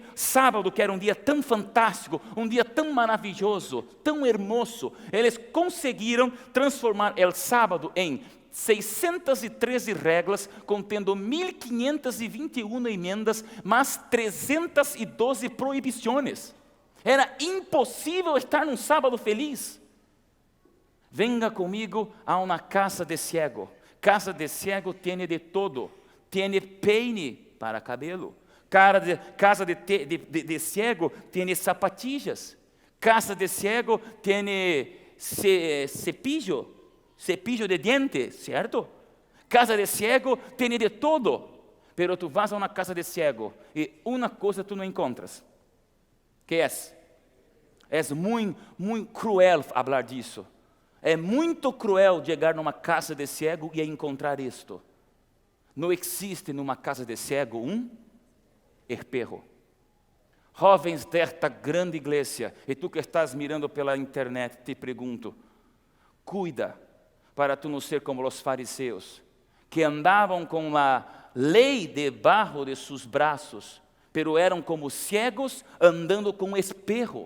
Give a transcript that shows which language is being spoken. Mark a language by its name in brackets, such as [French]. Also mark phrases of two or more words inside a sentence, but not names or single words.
[Portuguese] Sábado, que era um dia tão fantástico, um dia tão maravilhoso, tão hermoso, eles conseguiram transformar o sábado em 613 regras, contendo 1521 emendas, mais 312 proibições. Era impossível estar num sábado feliz. Venga comigo a uma [Spanish] casa de ciego. Casa de ciego [Portuguese] tem de todo. Tem peine para cabelo. [Spanish] Casa de ciego [Portuguese] tem zapatillas. [Spanish] Casa de ciego tem cepillo de diente, ¿cierto? Casa de ciego [Portuguese] tem de todo. Pero tu vas a uma [Spanish] casa de ciego [Portuguese] e uma coisa tu não encontras. Que é? É muito cruel falar disso. É muito cruel chegar numa [Spanish] casa de ciego [Portuguese] e encontrar isto. Não existe numa [Spanish] casa de ciego [Portuguese] espejo. Jovens desta grande igreja, e tu que estás mirando pela internet, te pergunto: cuida para tu não ser como os fariseus, que andavam com a lei debaixo de seus braços, pero eram como ciegos andando com espejo.